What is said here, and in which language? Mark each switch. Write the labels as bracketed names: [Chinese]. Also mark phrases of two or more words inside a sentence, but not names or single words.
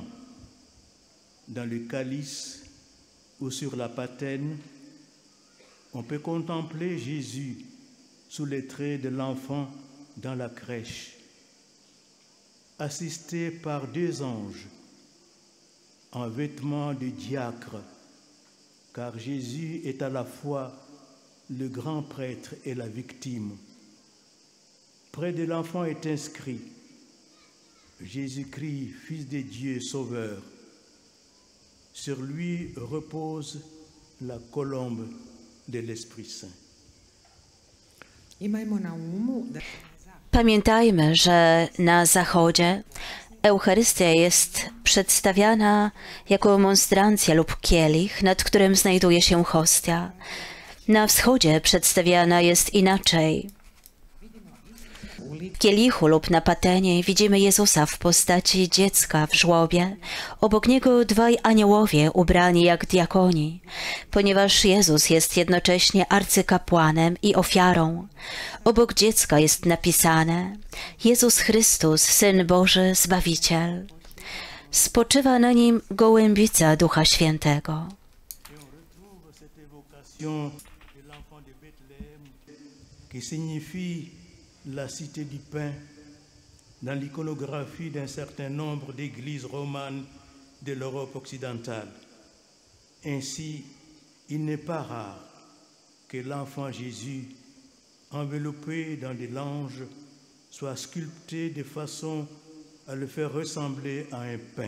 [French] Dans le calice ou sur la patène, on peut contempler Jésus sous les traits de l'enfant dans la crèche, assisté par deux anges en vêtements de diacre, car Jésus est à la fois le grand prêtre et la victime. Près de l'enfant est inscrit « Jésus-Christ, Fils de Dieu, Sauveur ». Sur lui repose la colombe de l'Esprit Saint. [Serbian] imajmo na umu da [Polish] Pamiętajmy, że na Zachodzie Eucharystia jest przedstawiana jako monstrancja lub kielich, nad którym znajduje się hostia. Na Wschodzie przedstawiana jest inaczej. W kielichu lub na patenie widzimy Jezusa w postaci dziecka w żłobie. Obok Niego dwaj aniołowie ubrani jak diakoni, ponieważ Jezus jest jednocześnie arcykapłanem i ofiarą. Obok dziecka jest napisane: Jezus Chrystus, Syn Boży, Zbawiciel. Spoczywa na Nim gołębica Ducha Świętego. [French] Qui signifie la cité du pain dans l'iconographie d'un certain nombre d'églises romanes de l'Europe occidentale. Ainsi, il n'est pas rare que l'enfant Jésus, enveloppé dans des langes, soit sculpté de façon à le faire ressembler à un pain.